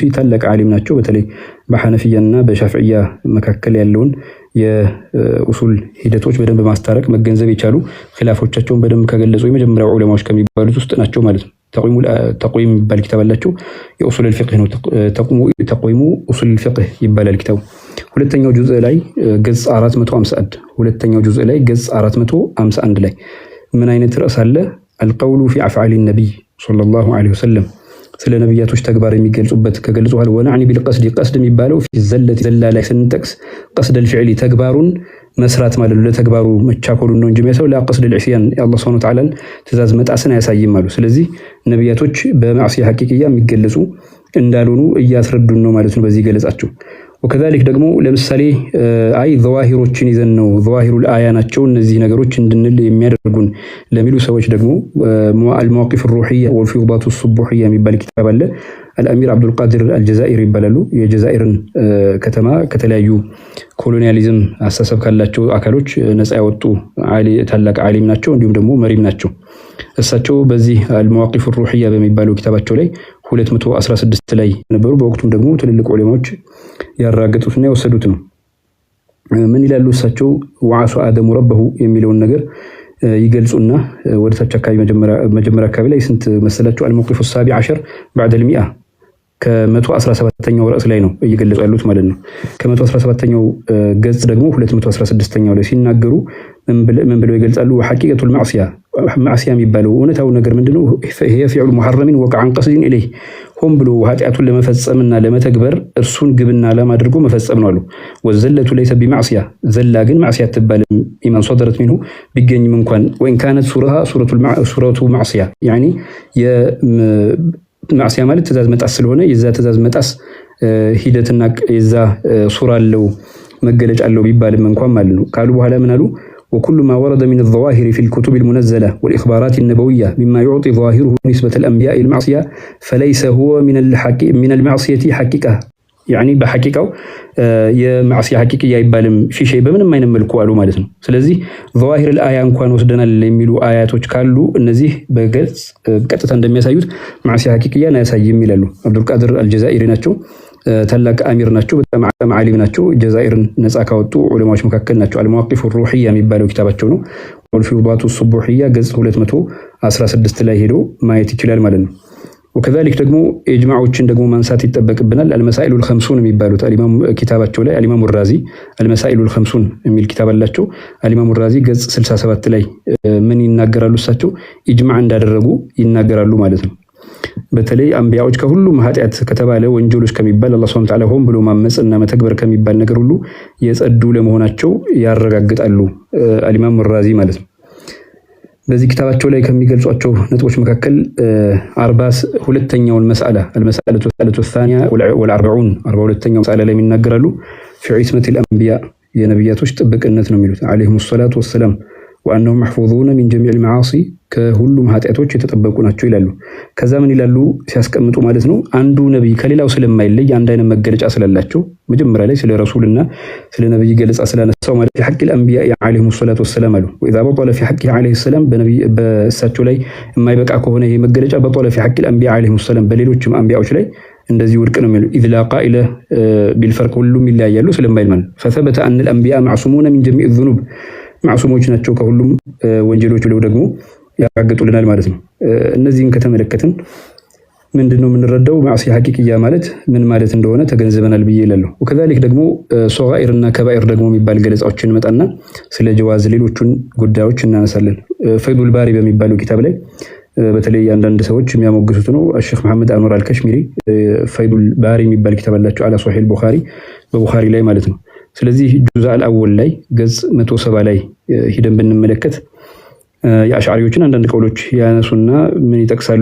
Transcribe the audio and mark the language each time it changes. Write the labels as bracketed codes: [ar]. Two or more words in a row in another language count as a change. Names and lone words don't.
[am] ታላቅ ዓሊም ናቸው። በተለይ በሐነፊያና በሻፊዕያ መካከል ያለውን የኡሱል ሂደቶች በደንብ ማስታረቅ መገንዘብ የቻሉ ኺላፎቻቸውን በደንብ ከገለጹ የመጀመሪያው ዑለማዎች ከሚባሉት ውስጥ ናቸው ማለት ነው። ተቅዊም የሚባል ኪታብ አላቸው። የኡሱል الفقه ነው። ተቅዊሙ [ar] أصول الفقه [am] ይባላል ኪታቡ። ሁለተኛው ጁዝ ላይ ገጽ 451 ሁለተኛው ጁዝ ላይ ገጽ 451 ላይ ምን አይነት ርዕስ አለ? [ar] القول في افعال النبي صلى الله عليه وسلم [am] ስለ ነብያቶች ተግባር የሚገልጹበት ከገልጹዋል። [ar] والثاني بالقصد [am] ቀስድ የሚባለው في ዘለት ዘላ ላይ ስንጠቅስ ቀስድ الفعل ተግባሩን መስራት ማለት ነው። ለተግባሩ መቻኮሉ ነው እንጂ የሚያሳው ለቀስድ العصيان የአላህ [ar] سبحانه وتعالى [am] ትእዛዝ መጣስን አያሳይም ማለት። ስለዚህ ነብያቶች በማዕሲያ ሐቂቂያ የሚገለጹ እንዳልሆኑ እያስረዱን ነው ማለት ነው በዚህ ገለጻቸው። [ar] وكذلك [am] ደግሞ ለምሳሌ አይ ዘዋሂሮችን ይዘን ነው ዘዋሂሩል አያ ናቸው እነዚህ ነገሮች እንድንል የሚያደርጉን ለሚሉ ሰዎች ደግሞ [ar] المواقف الروحيه والفيوضات الصبوحيه [am] የሚባል ኪታብ አለ። [ar] الامير عبد القادر الجزائري [am] ይባላሉ። የጀዛኢርን ከተማ ከተለያዩ ኮሎኒያሊዝም አስተሳሰብ ካላቸው አካሎች ነፃ ያወጡ ታላቅ ዓሊም ናቸው፣ እንዲሁም ደግሞ መሪም ናቸው። እሳቸው በዚህ [ar] المواقف الروحيه [am] በሚባለው ኪታባቸው ላይ 216 ላይ ነበሩ። በወቅቱም ደግሞ ትልልቅ ዑለማዎች ያራገጡትና የወሰዱት ነው። ምን ይላሉ እሳቸው? ወዓሱ አደሙ ረበሁ የሚለውን ነገር ይገልጹና ወደ ታች አካባቢ መጀመሪያ አካባቢ ላይ ስንት መሰላችሁ? [ar] الموقف السابع عشر بعد المئة [am] ከ117ኛው ርዕስ ላይ ነው እየገለጹ ያሉት ማለት ነው። ከ117ኛው ገጽ ደግሞ 216ኛው ላይ ሲናገሩ ምን ብለው ይገልጻሉ? ሐቂቀቱል ማዕሲያ የሚባለው እውነታው ነገር ምንድነው? ይሄ [ar] فعل محرم وقع عن قصد إليه [am] ሆን ብሎ ኃጢአቱን ለመፈጸምና ለመተግበር እርሱን ግብና ዓላማ አድርጎ መፈጸም ነው አሉ። [ar] والزلة ليس بمعصية [am] ዘላ ግን ማዕሲያ አትባልም። [ar] إن صدرت منه [am] ቢገኝም እንኳን [ar] وإن كانت صورته معصية [am] ያኒ ማዕሲያ ማለት ትእዛዝ መጣስ ስለሆነ የዛ ትእዛዝ መጣስ ሂደትና የዛ ሱራ አለው መገለጫ አለው ቢባልም እንኳን ማለት ነው ካሉ በኋላ ምን አሉ? [ar] وكل ما ورد من الظواهر في الكتب المنزلة والإخبارات النبوية مما يعطي ظاهره نسبة الأنبياء المعصية فليس هو من المعصية حقيقة يعني بحقيقة [am] የማዕሲያ ሐቂቂያ ይባልም ሺ በምንም አይነት መልኩ አሉ ማለት ነው። ስለዚህ [ar] ظواهر الآية [am] እንኳን ወስደናል የሚሉ አያቶች ካሉ እነዚህ በግልጽ ቀጥታ እንደሚያሳዩት ማዕሲያ ሐቂቂያን አያሳይም ይላሉ። አብዱል ቃድር አልጀዛኢሪ ናቸው። ታላቅ አሚር ናቸው። በጣም ዓሊም ናቸው። ጀዛኢርን ነፃ ካወጡ ዑለማዎች መካከል ናቸው። [ar] المواقف الروحية [am] የሚባለው ኪታባቸው ነው። [ar] والفيوضات الصبوحية [am] ገጽ 216 ላይ ሄዶ ማየት ይችላል ማለት ነው። وكذلك ደግሞ ኢጅማዖችን ደግሞ ማንሳት ይጠበቅብናል። [ar] المسائل الخمسون [am] የሚባሉት الامام ኪታባቸው ላይ [ar] الامام الرازي المسائل الخمسون [am] የሚል ኪታብ አላቸው። [ar] الامام الرازي [am] ገጽ 67 ላይ ምን ይናገራሉ? እሳቸው ኢጅማዕ እንዳደረጉ ይናገራሉ ማለት ነው። በተለይ አንቢያዎች ከሁሉም ኃጢአት ከተባለ ወንጀሎች ከሚባል አላህ [ar] سبحانه وتعالى [am] ሆን ብሎ ማመጽና መተግበር ከሚባል ነገር ሁሉ የጸዱ ለመሆናቸው ያረጋግጣሉ [ar] الامام الرازي [am] ማለት ነው። በዚህ ኪታባቸው ላይ ከሚገልጿቸው ነጥቦች መካከል [ar] 42ኛውን المسألة الثانية والأربعون [am] 42ኛው መስአላ ላይ የሚናገራሉ [ar] في عصمة الأنبياء [am] የነብያቶች ጥብቅነት ነው የሚሉት [ar] عليهم الصلاة والسلام وأنهم محفوظون من جميع المعاصي [am] ከሁሉም ኃጢአቶች የተጠበቁ ናቸው ይላሉ። ከዛ ምን ይላሉ ሲያስቀምጡ ማለት ነው አንዱ ነብይ ከሌላው ስለማይለይ አንድ አይነት መገለጫ ስላላቸው መጀመሪያ ላይ ስለ ረሱልና ስለ ነብይ ገለጻ ስላነሳው ማለት [ar] حق الأنبياء عليهم الصلاة والسلام [am] አሉ። [ar] وإذا بطل في حقه عليه السلام [am] በነብይ በእሳቸው ላይ የማይበቃ ከሆነ ይሄ መገለጫ [ar] بطل في حق الأنبياء عليهم السلام [am] በሌሎችም አንቢያዎች ላይ እንደዚህ ውድቅ ነው የሚለው [ar] إذ لا قائل بالفرق [am] ሁሉም ይለያያሉ ስለማይል ማለት [ar] فثبت أن الأنبياء معصومون من جميع الذنوب [am] ማዕሱሞች ናቸው ከሁሉም ወንጀሎች ብለው ደግሞ ያጋግጡልናል ማለት ነው። እነዚህን ከተመለከትን ምንድነው የምንረዳው? ማዕሲያ ሐቂቂያ ማለት ምን ማለት እንደሆነ ተገንዝበናል ብዬ እላለሁ። وكذلك ደግሞ ሶጋኢርና ከባኢር ደግሞ የሚባል ገለጻዎችን መጣና ስለ ጀዋዝ ሌሎቹን ጉዳዮች እናነሳለን። [ar] فيض الباري [am] በሚባለው ኪታብ ላይ በተለይ አንዳንድ ሰዎች የሚያሞግሱት ነው። ሼክ መሐመድ አንወር አልከሽሚሪ ፈይዱል ባሪ የሚባል ኪታብ አላቸው [ar] على صحيح البخاري [am] በቡኻሪ ላይ ማለት ነው። ስለዚህ [ar] الجزء الأول [am] ላይ ገጽ 170 ላይ ሂደን ብንመለከት የአሽዓሪዎችን አንዳንድ ቀውሎች ያነሱና ምን ይጠቅሳሉ?